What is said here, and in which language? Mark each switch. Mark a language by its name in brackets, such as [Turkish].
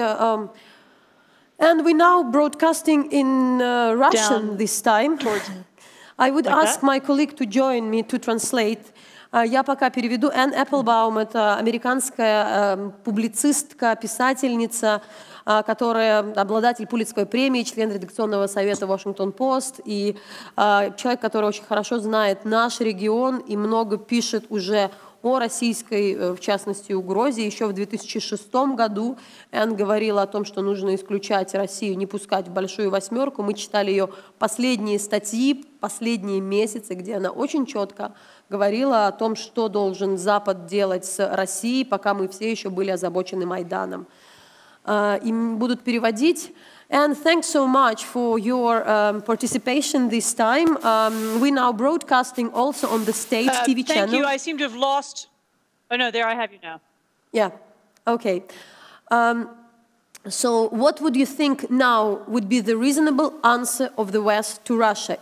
[English] And we now broadcasting in Russian this time. I would ask my colleague to join me to translate. [Russian] Я пока переведу. Енн Епплбом — это американская публицистка, писательница, которая обладатель Пулитцеровой премии, член редакционного совета Washington-Post и человек, который очень хорошо знает наш регион и много пишет уже о российской, в частности, угрозе. Еще в 2006 году Энн говорила о том, что нужно исключать Россию, не пускать в большую восьмерку. Мы читали ее последние статьи, последние месяцы, где она очень четко говорила о том, что должен Запад делать с Россией, пока мы все еще были озабочены Майданом. Им будут переводить. [English] And thanks so much for your participation this time. We're now broadcasting also on the state TV channel. Thank you. I seem to have lost. Oh no, there I have you now. Yeah. Okay. So what would you think now would be the reasonable answer of the West to Russia?